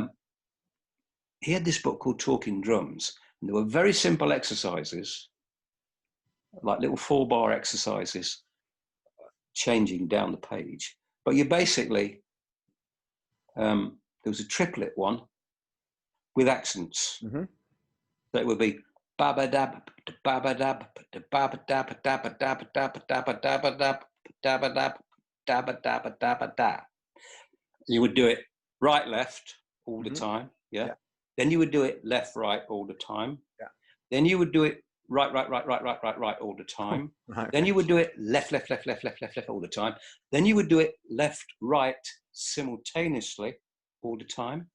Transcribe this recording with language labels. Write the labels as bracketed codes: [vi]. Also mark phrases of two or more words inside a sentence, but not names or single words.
[en] He had this book called Talking Drums, and there were very simple exercises, like little 4-bar exercises, changing down the page. But you basically, there was a triplet one with accents. Mm-hmm. So it would be ba-ba-dab, ba-ba-dab, ba-ba-dab, dab-a-dab, dab-a-dab, dab-a-dab, dab-a-dab, dab-a-dab-a-dab-a-da. You would do it right, left all the time. Yeah. Then you would do it left, right all the time. Yeah. Then you would do it right all the time. Right. Then you would do it left all the time. Then you would do it left, right simultaneously all the time.